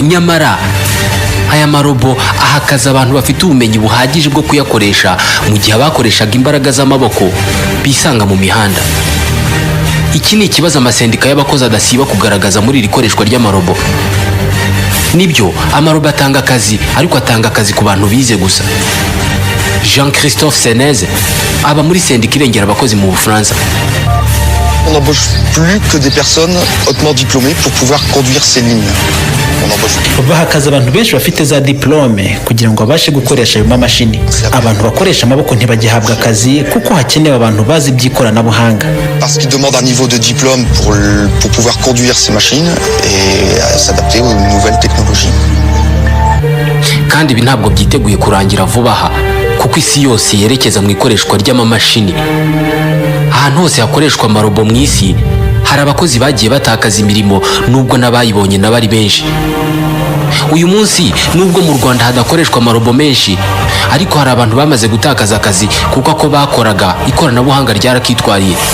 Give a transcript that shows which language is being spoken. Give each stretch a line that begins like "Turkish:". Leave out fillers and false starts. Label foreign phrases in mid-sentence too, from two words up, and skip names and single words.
Kinyarwanda: Nyamara aya marobo ahakaza abantu bafite ubumenyi buhagije bwo kuyakoresha, mu gihe abakoreshaga imbaraga z'amaboko bisanga mu mihanda. Iki ni ikibazo amasendika y'abakozi adasiba kugaragaza muri iri koreshwa ry'amarobo. Nibyo, amarobo atanga akazi, ariko atanga akazi ku bantu bize gusa. Jean-Christophe Senez aba muri sendika irengera abakozi mu Bufaransa.
French: On n'embauche plus que des personnes hautement diplômées pour pouvoir conduire ces lignes.
Kinyarwanda: Bahakaza abantu benshi bafite za diplome kugira ngo babashe gukoresha ayo mamashini. Abantu bakoresha amaboko ntibagihabwa akazi kuko hakenewe abantu bazi iby'ikoranabuhanga.
French: Parce qu'ils demandent un niveau de diplôme pour pouvoir conduire ces machines et s'adapter aux nouvelles technologies.
Kinyarwanda: Kandi ibi ntabwo byiteguye kurangira vuba aha, kuko isi yose yerekeza mu ikoreshwa ry'amamashini. Ahantu hose hakoreshwa amarobo mu isi hari abakozi bagiye batakaza imirimo, nubwo n'abayibonye n'abari benshi. Uyu munsi nubwo mu Rwanda hadakoreshwa amarobo menshi, ariko hari abantu bamaze gutakaza akazi kuko ako bakoraga ikoranabuhanga ryarakitwariye.